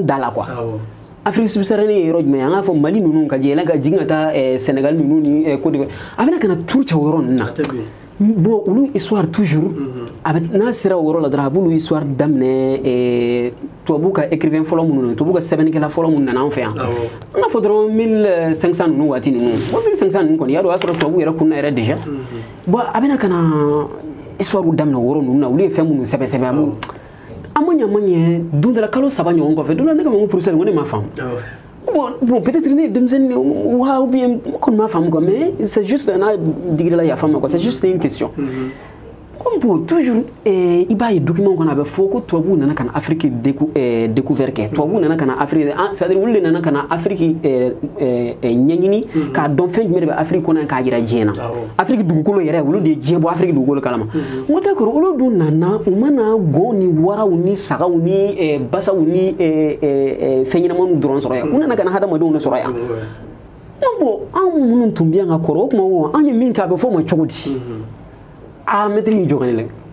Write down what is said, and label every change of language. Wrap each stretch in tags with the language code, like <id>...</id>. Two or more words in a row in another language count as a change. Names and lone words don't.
<bm>da la quoi Afrique subsaharienne ye yɔrɔ jumɛn an k'a fɔ Mali ninnu ka yɛlɛn ka jigin ka taa Sénégal ninnu ni Côte d'Ivoire a bɛna ka na tour cɛ o yɔrɔ ninnu na bon olu</bm> <fr>histoire toujours</fr> <bm>a bɛ n'a sera o yɔrɔ la dɔrɔn a b'olu histoire daminɛ tubabu ka écrivain fɔlɔ minnu na tubabu ka sɛbɛnnikɛla fɔlɔ minnu nana an fɛ yan an k'a fɔ dɔrɔn 1500 ninnu waati ninnu bon 1500 ninnu kɔni y'a dɔn o y'a sɔrɔ tubabu yɛrɛ kunna yɛrɛ déjà bon a bɛna ka na histoire daminɛ o yɔrɔ ninnu na olu ye fɛn minnu sɛbɛ a ma ɲɛ don dɔ la kalo 3 ɲɔgɔn kɔfɛ don dɔ ne ka n ko professeur n ko ne m'a faamu</bm> <fr>bon peut-être</fr> <bm>ne ye denmisɛnnin wa</bm> <fr>ou bien</fr> <bm>n kɔni m'a faamu</bm> <fr>quoi mais c'est juste</fr> <bm>n'a digirala yafa ma</bm> <fr>quoi c'est juste une question bon toujours</fr> <bm>i b'a ye document kɔnɔ a bɛ fɔ ko tubabuw nana ka na Afrique découvert kɛ tubabuw nana ka na Afrique</bm> <fr>c'est-à-dire</fr> <bm>olu de nana ka na Afrique ɲɛɲini k'a dɔn fɛn jumɛn de bɛ Afrique kɔnɔ k'a jira diɲɛ na Afrique dugukolo yɛrɛ olu de ye diɲɛ bɔ Afrique dugukolo kalama n ko d'accord olu dun nana u mana gɔn ni waraw ni sagaw ni basaw ni fɛn ɲɛnamaniw dɔrɔn sɔrɔ yan u nana ka na hadamadenw de sɔrɔ yan bon anw minnu tun bɛ yan ka kɔrɔ o tuma an ye min kɛ a bɛ fɔ o ma cogo di maître y'i jɔ ka ne lajɛ</bm>